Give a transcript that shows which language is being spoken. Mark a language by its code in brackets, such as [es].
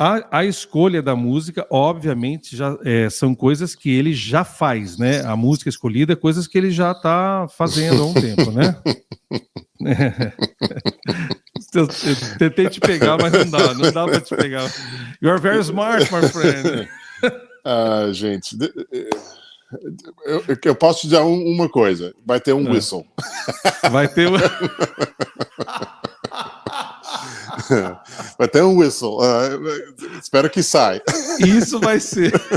[pt] A escolha da música, obviamente, já são coisas que ele já faz, né? A música escolhida é coisas que ele já está fazendo há um tempo, né? Eu tentei te pegar, mas não dá para te pegar. [en] You are very smart, my friend. [pt] Gente, eu posso te dizer uma coisa. Vai ter um whistle. Vai ter Vai ter um whistle. Espero que saia. Isso vai ser.